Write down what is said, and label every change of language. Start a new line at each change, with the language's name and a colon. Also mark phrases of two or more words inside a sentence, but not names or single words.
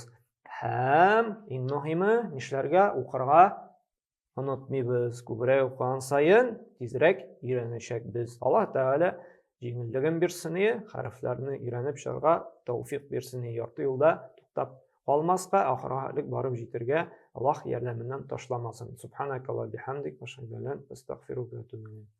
Uzbek: Ham eng muhimi ishlarga o'qirga unutmaymiz. Ko'proq o'qigan sayin tezroq o'rganishak biz. Alloh taolo yengilligin bersin, harflarni o'rganib chiqishga tavfiq bersin. Yorti yo'lda to'xtab qolmasqa, oxirlik borib yetirga Alloh yordamidan tashlamasin.
Arabic: سبحانك اللهم بحمدك، وأشهد أن لا إله إلا أنت, أستغفرك وأتوب إليك.